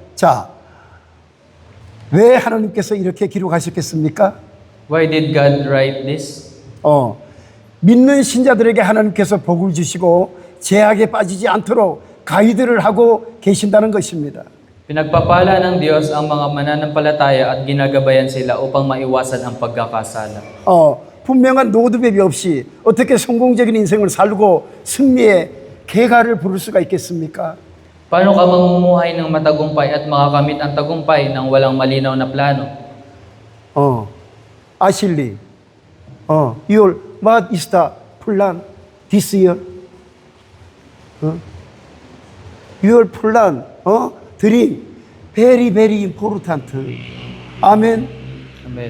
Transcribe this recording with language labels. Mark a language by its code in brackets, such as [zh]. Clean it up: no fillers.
[ko] 자, 왜 하나님께서 이렇게 기록하셨겠습니까? [en] Why did God write this? [ko] 믿는 신자들에게 하나님께서 복을 주시고 제약에 빠지지 않도록 가이드를 하고 계신다는 것입니다. [tl] Pinagpapala ng Diyos ang mga mananampalataya at ginagabayan sila upang maiwasan ang pagkakasala. [ko] 분명한 로드맵이 없이 어떻게 성공적인 인생을 살고 승리의 계가를 부를 수가 있겠습니까? [tl] Paano ka mamumuhay ng matagumpay at makakamit ang tagumpay ng walang malinaw na plano? [en] 아실리, what is the plan this year? Your plan, dream, very, very important. [ko] 아멘. [en] Amen.